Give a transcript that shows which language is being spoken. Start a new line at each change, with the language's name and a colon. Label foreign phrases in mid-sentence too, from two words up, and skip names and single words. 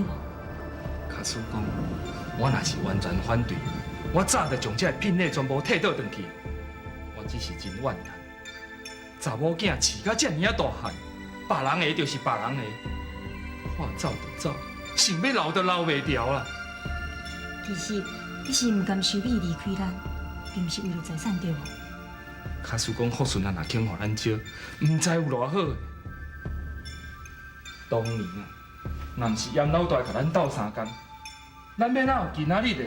Min Nan Chinese: 假使讲，我若是完全反对，我早就将这个聘礼全部退倒转去。我只是真怨叹，查某囝饲到遮尔啊大汉，别人的就是别人的，我走就走，想要留就留袂掉啦。其实你是毋甘收美离开咱，并毋是为了财产，对无？假使讲福顺啊，若肯互咱招，毋知有偌好。当年啊，若毋是严老大甲咱斗相共，咱要哪有今仔日的？